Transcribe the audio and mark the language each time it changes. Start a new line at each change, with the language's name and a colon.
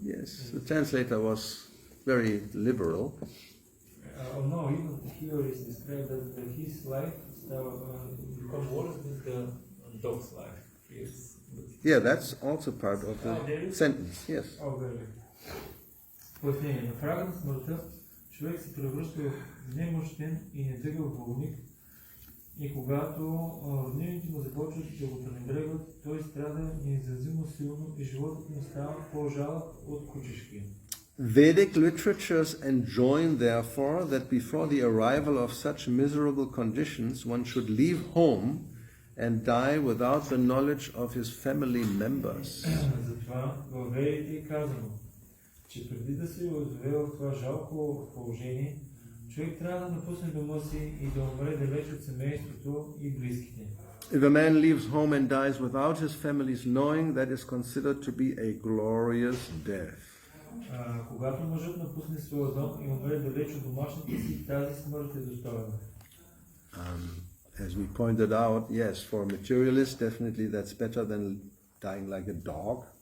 English: Yes, the translator was very liberal. No, even here is described that his life becomes worse than the dog's life. Yes. Yeah, that's also part of the sentence, yes.
Bulgarian: Пояснение. На прага на смъртта човек се превръща в немощен и недъгъл болник и когато роднините му започват да го пренебрегват, той страда неизразимо силно и животът му става по-жалък от кучешкия.
English: Vedic literatures enjoin, therefore, that before the arrival of such miserable conditions, one should leave home and die without the knowledge of his family members.
Bulgarian: Затова във Ведите е казано, че преди да се озове в това жалко положение, човек трябва да напусне дома си и да умре далеч от семейството и близките.
English: If a man leaves home and dies without his family's knowing, that is considered to be a glorious death.
Bulgarian: Когато мъжът напусне своя дом и умре далеч от домашните си, тази смърт е достойна.
English: As we pointed out, yes, for materialists, definitely that's better than dying like a dog.